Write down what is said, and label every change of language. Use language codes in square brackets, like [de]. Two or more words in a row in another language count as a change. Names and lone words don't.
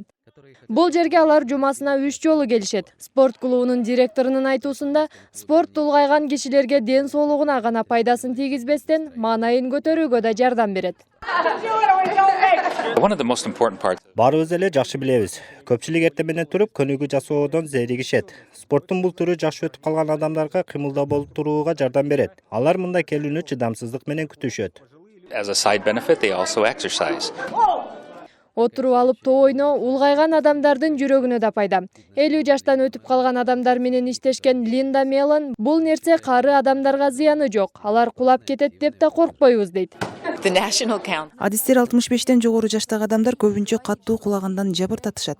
[ky] Бул жерге алар жумасына 3 жолу келишет. Спорт клубунун директорунун айтуусунда, спорт улгайган кишилерге ден соолугуна гана пайдасын тийгизбестен, маанайын көтөрүүгө да жардам берет. Баарыбыз эле жакшы билебиз. Көпчүлүк эртең менен туруп көнүгүү жасоодон зеригишет. Спорттун бул түрү жашы өтүп калган адамдарга кыймылда болуп турууга жардам берет. Алар мында келүүнү чыдамсыздык менен күтүшөт. [en] As a side benefit, they also exercise. [ky] Отуруп алып тоо ойноо улгайган адамдардын жүрөгүнө да пайда. 50 жаштан өтүп калган адамдар менен иштешкен Линда Мелон бул нерсе кары адамдарга зыяны жок. Алар кулап кетет деп да коркпойбуз дейт. Адистер 65-тен жогору жаштагы адамдар көбүнчө каттуу кулагандан жабыр татышат.